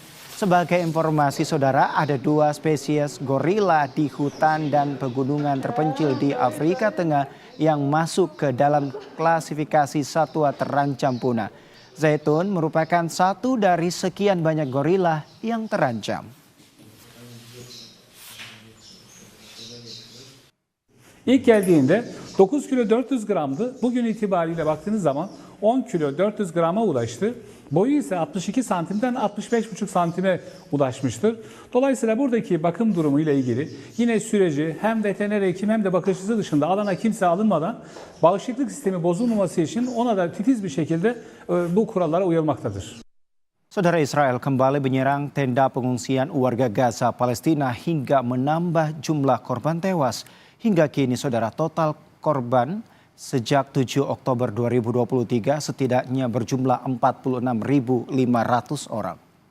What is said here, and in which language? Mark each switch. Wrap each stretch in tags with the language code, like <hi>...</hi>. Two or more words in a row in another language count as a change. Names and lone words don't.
<id>Sebagai informasi, saudara, ada 2 spesies gorila di hutan dan pegunungan terpencil di Afrika Tengah yang masuk ke dalam klasifikasi satwa terancam punah. Zaitun merupakan satu dari sekian banyak gorila yang terancam.</id> <tr>İlk geldiğinde 9 kilo 400 gramdı. Bugün itibariyle baktığınız zaman 10 kilo 400 grama ulaştı. Boyu ise 62 santimden 65,5 santime ulaşmıştır. Dolayısıyla buradaki bakım durumu ile ilgili yine süreci hem veteriner hekim hem de bakıcısı dışında alana kimse alınmadan bağışıklık sistemi bozulmaması için ona da titiz bir şekilde bu kurallara uyulmaktadır.</tr> <id>Saudara, Israel kembali menyerang tenda pengungsian warga Gaza Palestina hingga menambah jumlah korban tewas. Hingga kini, saudara, total korban sejak 7 Oktober 2023 setidaknya berjumlah 46.500 orang.</id>